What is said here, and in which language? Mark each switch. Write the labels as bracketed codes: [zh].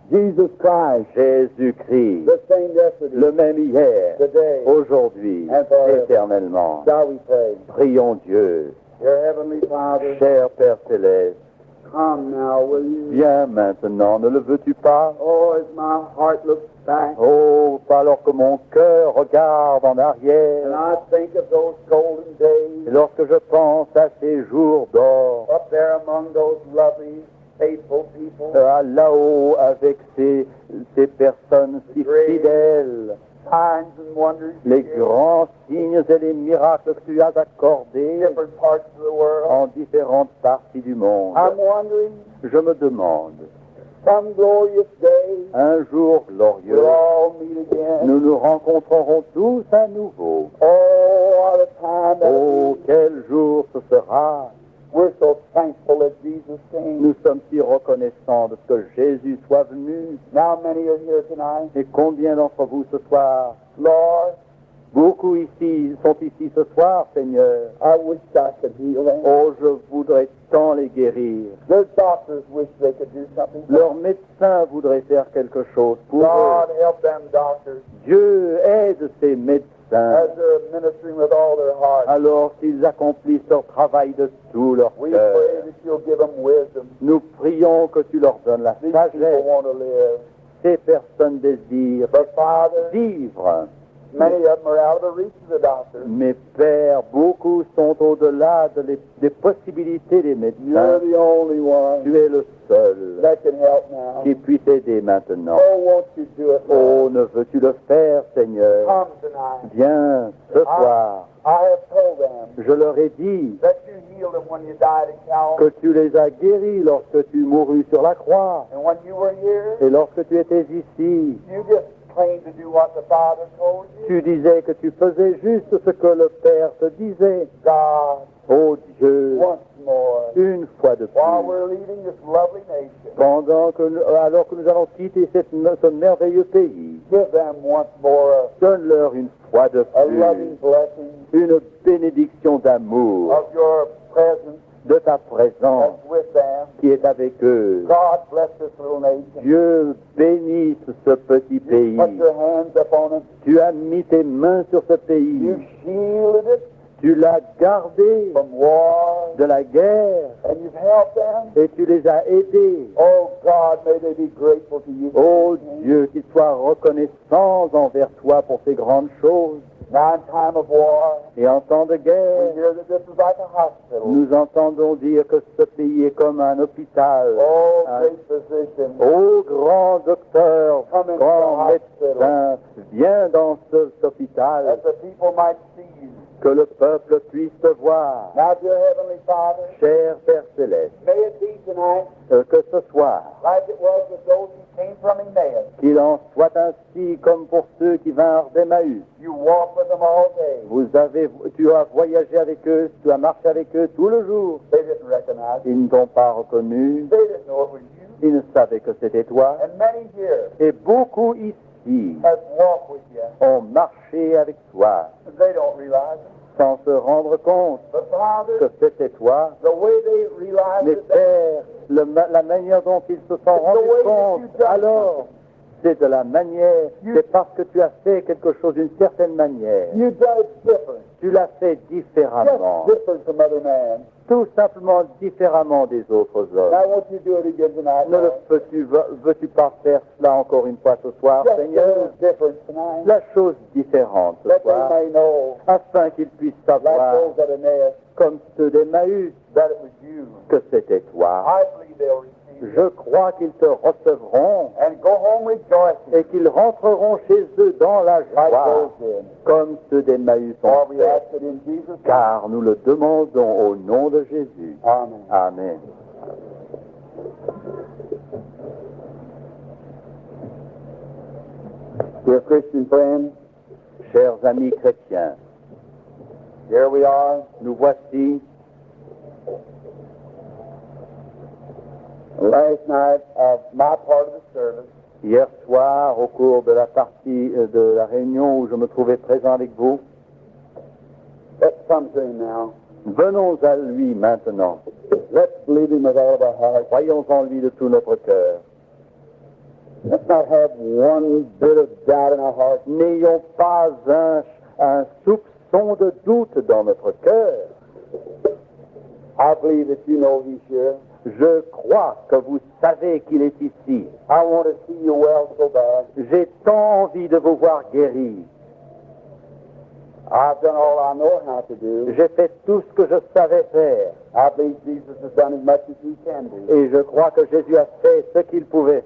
[en] Jesus Christ, [fr] Jésus-Christ, [en] the same yesterday, [fr] le même hier, [en] today. [fr] aujourd'hui, [en] And forever. [fr] éternellement. [en] Shall we pray? [fr] Prions Dieu. [en] Dear Heavenly Father, [fr] Cher Père Céleste, [en] come now, will you? [fr] viens maintenant, ne le veux-tu pas? [en] Oh, as my heart looks back, [fr] Oh, alors que mon cœur regarde en [en] and [fr] arrière, [en] I think of those golden days [fr] et lorsque je pense à ces jours d'or, [en] up there among those lovely, faithful people, [fr] là-haut avec ces personnes si fidèles, [en] signs and wonders, [fr] les grands signes et les miracles que tu as accordés [en] different parts of the world. [fr] en différentes parties du monde. [en] I'm wondering, [fr] Je me demande, [en] some glorious day, [fr] un jour glorieux, [en] we'll all meet again. [fr] nous nous rencontrerons tous à nouveau. [en] Oh, what a time that [fr] Oh, quel jour ce sera! [en] we're so thankful that Jesus came. [fr] Nous sommes si reconnaissants de ce que Jésus soit venu. [en] Now many are here tonight. [fr] Et combien d'entre vous ce soir, [en] Lord, [fr] beaucoup ici sont ici ce soir, Seigneur. [en] I wish I could heal them. [fr] Oh, je voudrais tant les guérir. [en] Their doctors wish they could do something. [fr] Leurs médecins voudraient faire quelque chose pour eux. [en] God, help them doctors [fr] Dieu aide ces médecins [en] as they're ministering with all their heart. [fr] alors qu'ils accomplissent leur travail de tout leur [en] We [fr] cœur. [en] pray that you'll give them wisdom. [fr] Nous prions que tu leur donnes la [en] These people [fr] sagesse. [en] want to live. [fr] Ces personnes désirent [en] But Father, [fr] vivre. [en] Many of them are out of the reach of the doctor. [fr] Mais Père, beaucoup sont au-delà des possibilités des médecins. [en] You're the only one [fr] Tu es le seul [en] that can help now. [fr] qui puisse aider maintenant. [en] Oh, won't you do it, Oh, Lord? [fr] ne veux-tu le faire, Seigneur? [en] Come tonight. [fr] Viens ce soir. [en] I have told them [fr] Je leur ai dit [en] that you healed them when you died at [fr] que [en] Calvary. [fr] tu les as guéris lorsque tu mourus sur la croix. [en] And when you were here, [fr] Et lorsque tu étais ici, [en] you just claimed to do what the Father told you. [fr] tu disais que tu faisais juste ce que le Père te disait. [en] God, [fr] Oh Dieu, [en] once more, [fr] une fois de [en] while [fr] plus, [en] we're leaving this lovely nation, [fr] alors que nous allons quitter ce merveilleux pays, [en] give them once more [fr] donne-leur une fois de [en] a loving [fr] plus [en] blessing [fr] une bénédiction d'amour [en] of your presence [fr] de ta présence [en] that's with them. [fr] qui est avec eux. [en] God bless this little nation. [fr] Dieu bénisse ce petit pays. [en] Put your hands upon it. [fr] Tu as mis tes mains sur ce pays. [en] You shielded it [fr] Tu l'as gardé [en] from war, [fr] de la guerre [en] and you've helped them. [fr] et tu les as aidés. [en] Oh God, may they be grateful to you. [fr] Oh Dieu, qu'ils soient reconnaissants envers toi pour ces grandes choses. [en] Now in time of war, [fr] Et en temps de [en] we [fr] guerre, [en] hear that this is like a hospital. [fr] nous entendons dire que ce pays est comme un hôpital. Oh, Un- [en] great physician, [fr] Ô grand docteur, [en] come into the [fr] grand [en] hospital, [fr] médecin, viens dans cet hôpital, [en] that the people might see you. [fr] que le peuple puisse te voir. [en] Now, dear Heavenly Father, [fr] Cher Père Céleste, [en] may it be tonight, [fr] que ce soir, [en] like it was with those who came from Emmaus. [fr] qu'il en soit ainsi comme pour ceux qui vinrent d'Emmaüs. [en] You walk with them all day. [fr] Tu as voyagé avec eux, tu as marché avec eux tout le jour. [en] They didn't recognize you. [fr] Ils ne t'ont pas reconnu, [en] They didn't know it was you. [fr] ils ne savaient que c'était toi. [en] And many here [fr] Et beaucoup ici [en] have walked with you. [fr] ont marché avec toi [en] They don't realize it. [fr] sans se rendre compte [en] But Father, [fr] que c'était toi. [en] the way they realize [fr] Mais [en] it, [fr] Père, la manière dont ils se sont rendus compte, alors, c'est de la manière, c'est parce que tu as fait quelque chose d'une certaine manière. [en] you done it different. [fr] Tu l'as fait différemment, [en] Just different from other men. [fr] tout simplement différemment des autres [en] Now, [fr] hommes. [en] won't you do it again tonight, [fr] Ne le [en] Lord? [fr] veux-tu pas faire cela encore une fois ce soir, [en] Just a [fr] Seigneur? [en] little different tonight. [fr] La chose différente ce [en] That they [fr] soir, [en] may know, [fr] afin qu'ils puissent [en] like [fr] savoir, [en] those at Emmaus, [fr] comme ceux d'Emmaüs, [en] that it was you. [fr] que c'était toi. [en] I believe they'll receive [fr] Je [en] it. [fr] crois qu'ils te recevront [en] And go home rejoicing, [fr] et qu'ils rentreront chez eux dans la [en] like [fr] joie, [en] those did. [fr] comme ceux d'Emmaüs [en] For [fr] ont [en] we [fr] fait. [en] ask it in Jesus' name. [fr] Car nous le demandons au nom de Jésus. [en] Amen. [fr] Amen. [en] Dear Christian friends, [fr] Chers amis chrétiens, [en] here we are. [fr] nous voici [en] Last night of my part of the service, [fr] hier soir au cours de la partie de la réunion où je me trouvais présent avec vous. [en] let's come to him now. [fr] Venons à lui maintenant. [en] Let's believe him with all of our heart. [fr] Croyons en lui de tout notre cœur. [en] Let's not have one bit of doubt in our heart. [fr] N'ayons pas un soupçon de doute dans notre cœur. [en] I believe that you know he's here. [fr] Je crois que vous savez qu'il est ici. [en] I want to see you well so bad. [fr] J'ai tant envie de vous voir guéri. [en] I've done all I know how to do. [fr] J'ai fait tout ce que je savais faire. [en] I believe Jesus has done as much as he can do. [fr] Et je crois que Jésus a fait ce qu'il pouvait